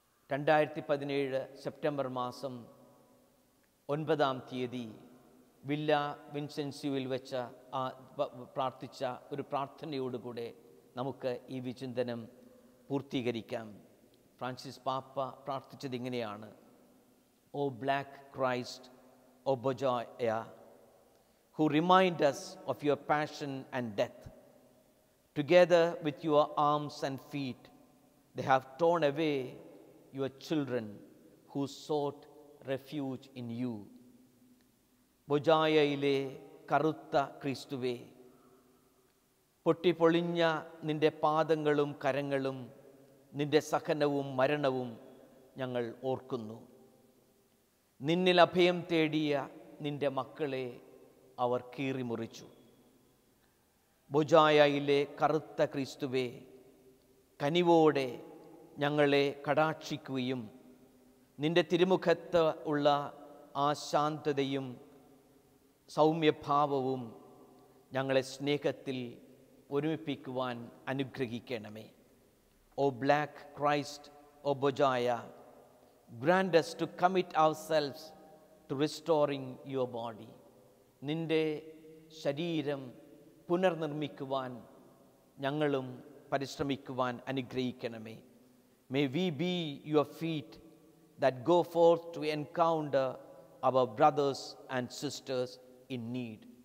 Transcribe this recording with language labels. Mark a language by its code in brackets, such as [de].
[ml] 2017 September മാസം 9 തീയതി villa വിൻസെൻസിയോയിൽ വെച്ച പ്രാർത്ഥിച്ച ഒരു പ്രാർത്ഥനയോടുകൂടെ നമുക്ക് ഈ വിചിന്തനം പൂർത്തീകരിക്കാം. ഫ്രാൻസിസ് പാപ്പ പ്രാർത്ഥിച്ചത് ഇങ്ങനെയാണ്: [en] O black Christ, O Bojaya, who remind us of your passion and death. Together with your arms and feet, they have torn away your children who sought refuge in you. [ml] ബൊജായയിലെ കറുത്ത ക്രിസ്തുവേ, പൊട്ടിപ്പൊളിഞ്ഞ നിൻ്റെ പാദങ്ങളും കരങ്ങളും നിൻ്റെ സഹനവും മരണവും ഞങ്ങൾ ഓർക്കുന്നു. നിന്നിൽ അഭയം തേടിയ നിൻ്റെ മക്കളെ അവർ കീറിമുറിച്ചു. ബൊജായയിലെ കറുത്ത ക്രിസ്തുവേ, കനിവോടെ ഞങ്ങളെ കടാക്ഷിക്കുകയും നിന്റെ തിരുമുഖത്ത് ഉള്ള ആ ശാന്തതയും സൗമ്യഭാവവും ഞങ്ങളെ സ്നേഹത്തിൽ ഒരുമിപ്പിക്കുവാൻ അനുഗ്രഹിക്കണമേ. [en] O black Christ, O Bojaya, grant us to commit ourselves to restoring your body. [ml] നിന്റെ ശരീരം പുനർനിർമ്മിക്കുവാൻ ഞങ്ങളും പരിശ്രമിക്കുവാൻ അനുഗ്രഹിക്കണമേ. [en] May we be your feet that go forth to encounter our brothers and sisters in need.